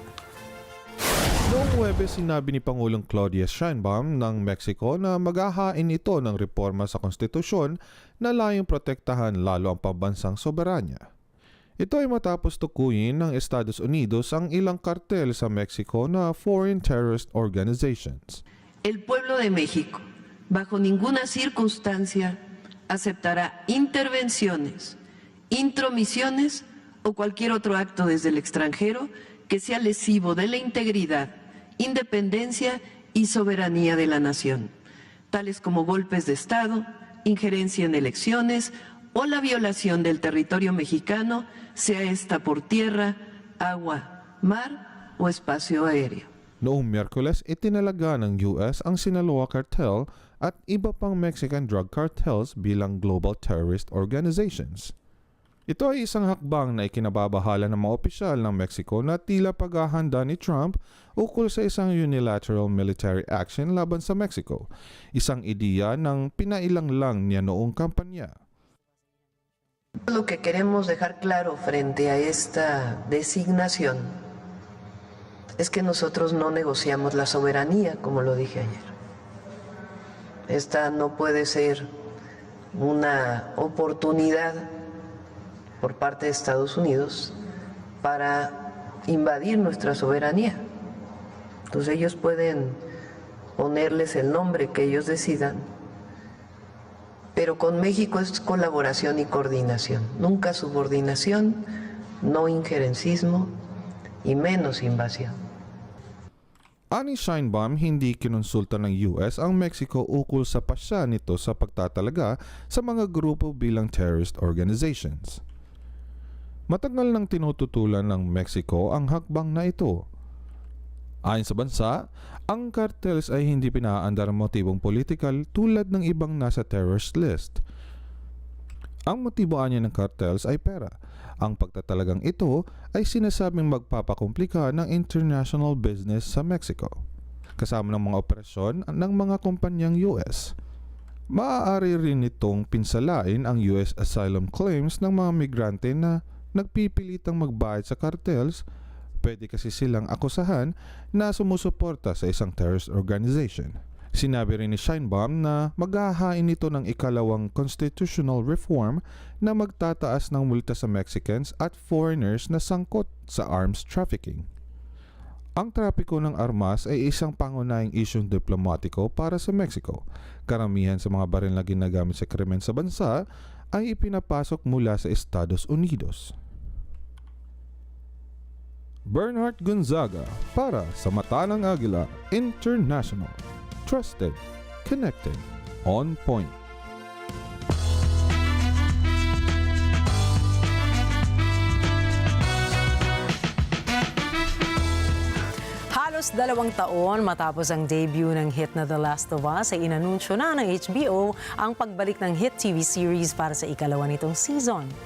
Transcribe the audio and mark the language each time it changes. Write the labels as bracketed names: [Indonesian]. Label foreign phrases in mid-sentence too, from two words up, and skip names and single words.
[Filipino] Noong Huwebes, sinabi ni Pangulong Claudia Sheinbaum ng Mexico na maghahain ito ng reforma sa konstitusyon na layong protektahan lalo ang pambansang soberanya. Ito ay matapos tukuyin ng Estados Unidos ang ilang kartel sa Mexico na [English] foreign terrorist organizations. [Spanish] El pueblo de México, bajo ninguna circunstancia, aceptará intervenciones, intromisiones o cualquier otro acto desde el extranjero que sea lesivo de la integridad independencia y soberanía de la nación, tales como golpes de Estado, injerencia en elecciones o la violación del territorio mexicano, sea esta por tierra, agua, mar o espacio aéreo. [Filipino] Noong Miyerkules, itinalaga ng US ang Sinaloa Cartel at iba pang [English] Mexican drug cartels [Filipino] bilang [English] global terrorist organizations. [Filipino] Ito ay isang hakbang na ikinababahala ng mga opisyal ng Mexico na tila paghahanda ni Trump ukol sa isang [English] unilateral military action [Filipino] laban sa Mexico, isang ideya ng pinailang lang niya noong kampanya. [Spanish] Lo que queremos dejar claro frente a esta designación es que nosotros no negociamos la soberanía, como lo dije ayer. Esta no puede ser una oportunidad por parte de Estados Unidos para invadir nuestra soberanía. Entonces ellos pueden ponerles el nombre que ellos decidan, pero con México es colaboración y coordinación, nunca subordinación, no injerencismo y menos invasión. [Filipino] Ani Sheinbaum, hindi kinonsulta ng US ang Mexico ukol sa pasya nito sa pagtatalaga sa mga grupo bilang [English] terrorist organizations. [Filipino] Matagal nang tinututulan ng Mexico ang hakbang na ito. Ayon sa bansa, ang cartels ay hindi pinaandar ang motibong politikal tulad ng ibang nasa [English] terrorist list. [Filipino] Ang motibo niya ng cartels ay pera. Ang pagtatalagang ito ay sinasabing magpapakomplika ng [English] international business [Filipino] sa Mexico, kasama ng mga operasyon ng mga kumpanyang US. Maaari rin itong pinsalain ang US [English] asylum claims [Filipino] ng mga migrante na nagpipilitang magbayad sa cartels. Pwede kasi silang akusahan na sumusuporta sa isang [English] terrorist organization. [Filipino] Sinabi rin ni Sheinbaum na maghahain ito ng ikalawang [English] constitutional reform [Filipino] na magtataas ng multa sa Mexicans at foreigners na sangkot sa arms trafficking. Ang trapiko ng armas ay isang pangunahing isyong diplomatiko para sa Mexico. Karamihan sa mga baril na ginagamit sa krimen sa bansa ay ipinapasok mula sa Estados Unidos. Bernard Gonzaga para sa Mata ng Agila International. [English] Trusted, connected, on point. [Filipino] Halos 2 taon matapos ang debut ng hit na The Last of Us ay inanunsyo na ng HBO ang pagbalik ng [English] hit TV series [Filipino] para sa ikalawa nitong season.